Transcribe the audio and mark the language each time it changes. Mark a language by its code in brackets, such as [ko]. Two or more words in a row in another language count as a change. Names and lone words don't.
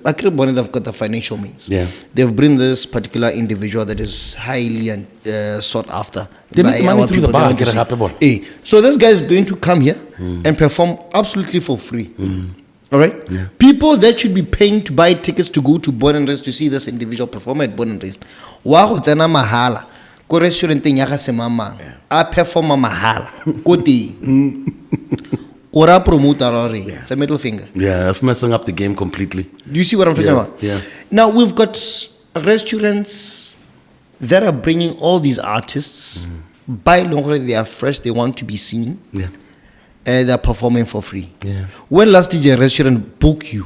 [en] Actually, they've got the financial means. They've bring this particular individual that is highly and sought after. They make money through the bar. So this guy is going to come here and perform absolutely for free. All right? People that should be paying to buy tickets to go to Born and Raised to see this individual perform at Born and Raised. [tn] Wa go tsena mahala ko restauranteng ya ga semamang a performa mahala ko teng. [en] Ora promoter already. It's a middle finger. That's messing up the game completely. Do you see what I'm talking about? Now we've got restaurants that are bringing all these artists. By long, they are fresh. They want to be seen. They're performing for free. When last did your restaurant book you?